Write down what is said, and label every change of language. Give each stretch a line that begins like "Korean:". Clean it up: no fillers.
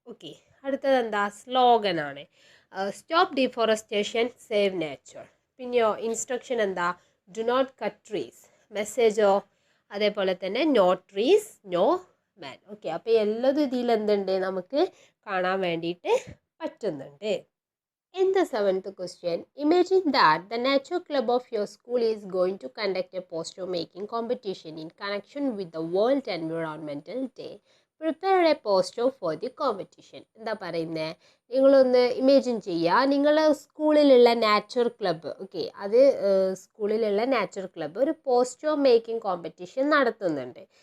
Malayalam: Okay, അടുത്തത് എന്താ, slogan ആണ്.
English: Stop deforestation, save nature.
Malayalam: പിന്നെയോ ഇൻസ്ട്രക്ഷൻ എന്താ,
English: Do not cut trees.
Malayalam: മെസ്സേജോ അതേപോലെ തന്നെ
English: No trees no man.
Malayalam: ഓക്കെ, അപ്പോൾ എല്ലാതും ഇതിൽ എന്തുണ്ട് നമുക്ക് കാണാൻ വേണ്ടിയിട്ട് പറ്റുന്നുണ്ട്.
English: In the seventh question, imagine that the Nature Club of your school is going to conduct a poster making competition in connection with the World Environmental Day. Prepare a poster for the competition.
Malayalam: എന്താ പറയുന്നത്, നിങ്ങളൊന്ന് imagine ചെയ്യുക, നിങ്ങളെ സ്കൂളിലുള്ള nature club, okay, അത് സ്കൂളിലുള്ള nature club ഒരു poster making competition നടത്തുന്നുണ്ട്.